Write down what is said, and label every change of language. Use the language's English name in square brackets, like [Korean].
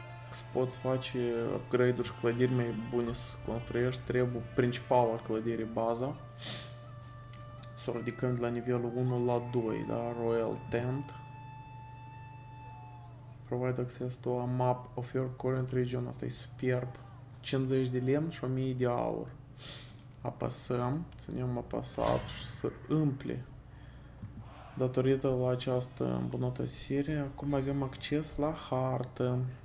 [Romanian] Să poți face upgrade-uri și clădiri mai bune să construiești, trebuie principala clădire, baza. Să o ridicăm de la nivelul 1 la 2, da? [English] Royal Tent. Provide access to a map of your current region. [Romanian] Asta e superb. 50 de lemn și 1000 de aur. Apăsăm, ținem apăsat și să umple. Datorită la această îmbunătățire, acum avem acces la hartă.